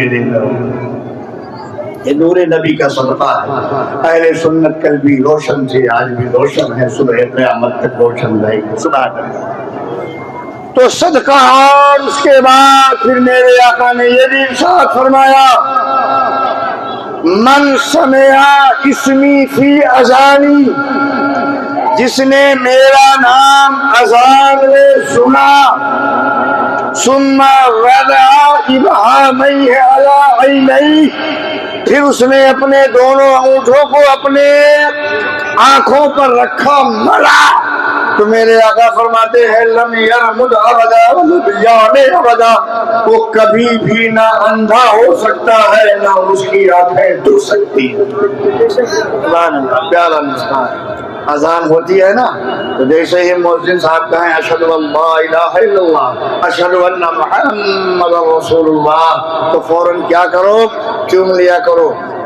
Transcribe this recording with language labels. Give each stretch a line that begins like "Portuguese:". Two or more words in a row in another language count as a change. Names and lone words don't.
Urdu: دے دے یہ نور نبی کا صدقہ ہے. اہل سنت کل بھی روشن تھے، آج بھی روشن ہے، صبح قیامت تک روشن رہے گی. تو صدقہ. اور اس کے بعد پھر میرے آقا نے یہ بھی ارشاد فرمایا
Arabic: من سمع اسمی فی اذانی،
Urdu: جس نے میرا نام اذان میں سنا،
Arabic: ثم وضع ابہامہ علی عینیہ،
Urdu: پھر اس نے اپنے دونوں انگوٹھوں کو اپنے آنکھوں پر رکھا، ملا، تو میرے آقا فرماتے ہیں
Arabic: لم یرمد ابدا ولم یعمی ابدا،
Urdu: وہ کبھی بھی نہ اندھا ہو سکتا ہے نہ اس کی آنکھیں ڈر سکتی. پیارا نسخہ اذان ہوتی ہے نا، تو جیسے ہی مؤذن صاحب کہیں
Arabic: اشہد ان لا الہ الا اللہ اشہد ان محمد رسول اللہ،
Urdu: تو فوراً کیا کرو، چوم لیا کرو.